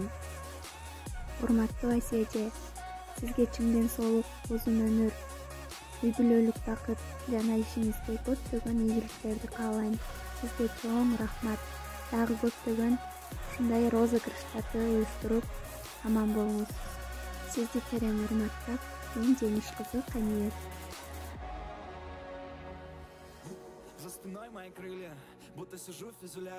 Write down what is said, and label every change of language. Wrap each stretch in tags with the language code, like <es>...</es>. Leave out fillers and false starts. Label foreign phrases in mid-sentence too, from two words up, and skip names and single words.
<ky>Урматтуу Асия эже, сизге чынден соолук, узун өмүр, үй бүлөлүк бакыт жана ишиңизде көптөгөн ийгиликтерди каалайм. Сизге чоң рахмат. Дагы көптөгөн ушундай розыгрыштарды уюштуруп аман болуңуз. Сизди терең урматтап, мен Жеңиш кызы Каниет.</ky> <ru>За спиной мои крылья, будто сижу в фюзеляже.</ru>